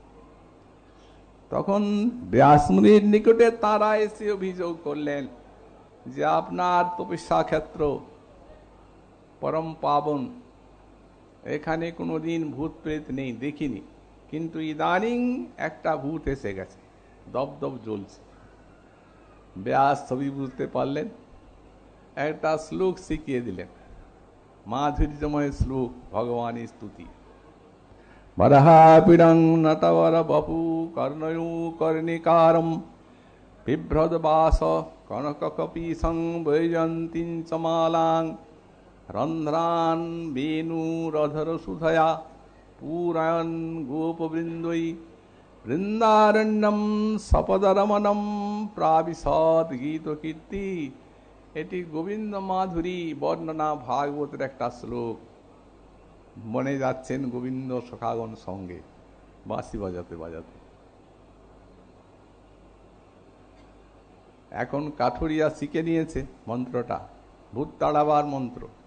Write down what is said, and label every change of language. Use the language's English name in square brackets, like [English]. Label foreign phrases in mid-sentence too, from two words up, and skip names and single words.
[Bangla] তখন ব্যাসমুনির নিকটে তারা এসে অভিযোগ করলেন যে আপনার তপস্যা ক্ষেত্র পরম পাবন, এখানে কোনোদিন ভূত প্রেত নেই, দেখিনি, কিন্তু ইদানিং একটা ভূত এসে গেছে, দপদপ জ্বলছে। ব্যাস ছবি বুঝতে পারলেন, একটা শ্লোক শিখিয়ে দিলেন, মাধুর্যময় শ্লোক, ভগবানের স্তুতি। [Sanskrit] বরহাপিডং নটবর বপু কর্ণয়ু কর্ণিকারম বিভ্রদ বাস কনককপীশং বৈজন্তীং চ মালাং রন্ধ্রান বেণুরধর সুধয়া পুরায়ণ গোপবৃন্দৈ বৃন্দারণ্যম সপদরমণম প্রাবিশদ গীত কীর্তি। [Bangla] এটি গোবিন্দ মাধুরী বর্ণনা ভাগবতের একটা শ্লোক। বনে যাচ্ছেন গোবিন্দ সখাগণ সঙ্গে, বাঁশি বাজাতে বাজাতে। এখন কাঠুরিয়া শিখে নিয়েছে মন্ত্রটা, ভূত তাড়াবার মন্ত্র।